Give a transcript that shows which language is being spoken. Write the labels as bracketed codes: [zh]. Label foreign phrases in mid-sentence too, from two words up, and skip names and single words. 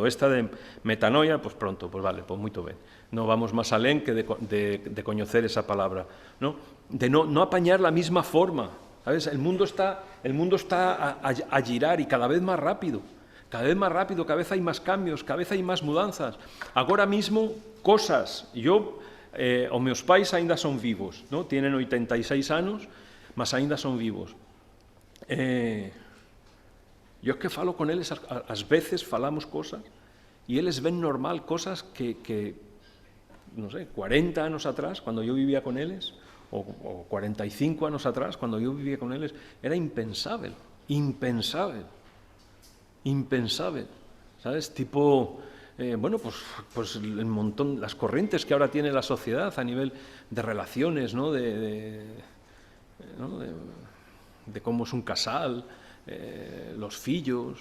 [es] Esta de metanoia, pues pronto, pues vale, pues muy bien. No vamos más alén que de conocer esa palabra, ¿no? De no apañar la misma forma. ¿Sabes? El mundo está a girar y cada vez más rápido. Cada vez hay más cambios, cada vez hay más mudanzas. Agora mismo, cosas. [gl] Os meus pais ainda son vivos, ¿no? Tienen 86 anos, mas ainda son vivos. Yo es que falo con eles, ás veces falamos cosas, y eles ven normal [es] cosas que no sé, [gl] 40 anos atrás, [es] cuando yo vivía [gl] con eles, o 45 anos atrás, [es] cuando yo vivía con eles, era impensable, ¿sabes? Tipo, pues el montón, las corrientes que ahora tiene la sociedad a nivel de relaciones, ¿no? De cómo es un casal, los fillos.